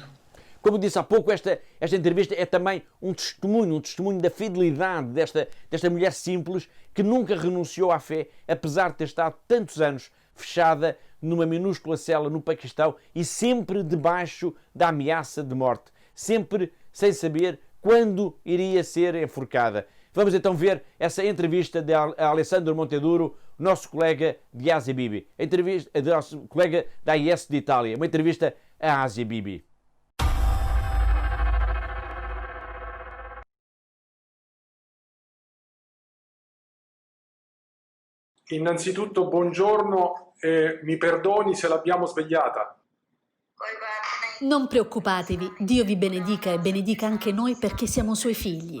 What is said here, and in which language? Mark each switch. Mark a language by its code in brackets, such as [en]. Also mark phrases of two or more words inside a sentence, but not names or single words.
[pt] Como disse há pouco, esta entrevista é também um testemunho da fidelidade desta mulher simples que nunca renunciou à fé, apesar de ter estado tantos anos fechada numa minúscula cela no Paquistão e sempre debaixo da ameaça de morte, sempre sem saber quando iria ser enforcada. Vamos então ver essa entrevista de Alessandro Monteduro, nosso colega de Asia Bibi, nosso colega da AIS de Itália, uma entrevista a Asia Bibi. [it] Innanzitutto buongiorno e mi perdoni se l'abbiamo svegliata. Non preoccupatevi, Dio vi benedica e benedica anche noi perché siamo suoi figli.